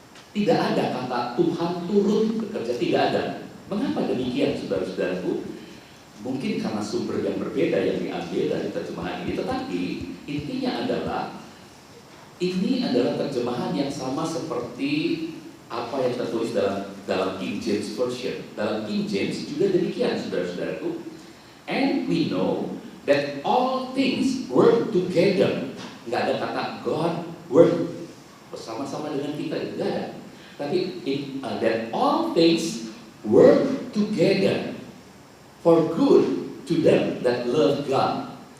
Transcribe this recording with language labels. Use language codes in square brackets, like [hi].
[id] Tidak ada kata Tuhan turut bekerja, tidak ada. Mengapa demikian, saudara-saudaraku? Mungkin karena sumber yang berbeda yang diambil dari terjemahan ini, tetapi intinya adalah ini adalah terjemahan yang sama seperti apa yang tertulis dalam King James Version. Dalam King James juga demikian, saudara-saudaraku. [en] And we know that all things work together. [id] Nggak ada kata [en] God work [id] bersama-sama dengan kita, tidak ada. Tapi [en] that all things work together for good to them that love God.